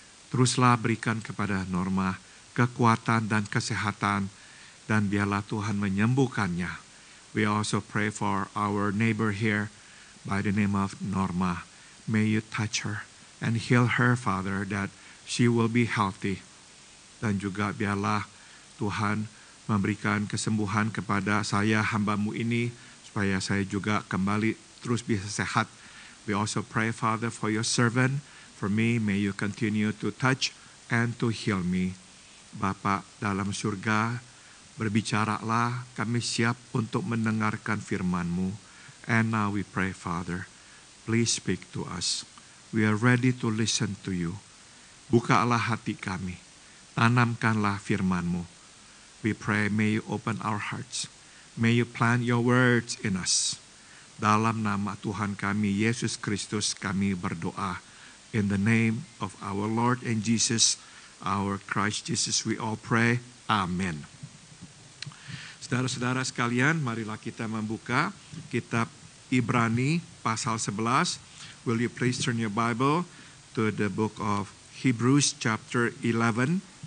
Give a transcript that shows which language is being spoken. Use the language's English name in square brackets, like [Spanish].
[Indonesian] Teruslah berikan kepada Norma kekuatan dan kesehatan, dan biarlah Tuhan menyembuhkannya. [English] We also pray for our neighbor here by the name of Norma. May you touch her and heal her, Father, that she will be healthy. [Indonesian] Dan juga biarlah Tuhan memberikan kesembuhan kepada saya, hamba-Mu ini, supaya saya juga kembali terus bisa sehat. [English] We also pray, Father, for your servant, for me, may you continue to touch and to heal me. [Indonesian] Bapa dalam surga, berbicaralah, kami siap untuk mendengarkan firman-Mu. [English] And now we pray, Father, please speak to us. We are ready to listen to you. [Indonesian] Bukalah hati kami, tanamkanlah firman-Mu. [English] We pray, may you open our hearts. May you plant your words in us. [Indonesian] Dalam nama Tuhan kami, Yesus Kristus, kami berdoa. [English] In the name of our Lord and Jesus, our Christ Jesus, we all pray. Amen. [Indonesian] Saudara-saudara sekalian, marilah kita membuka kitab Ibrani pasal 11. [English] Will you please turn your Bible to the book of Hebrews chapter 11.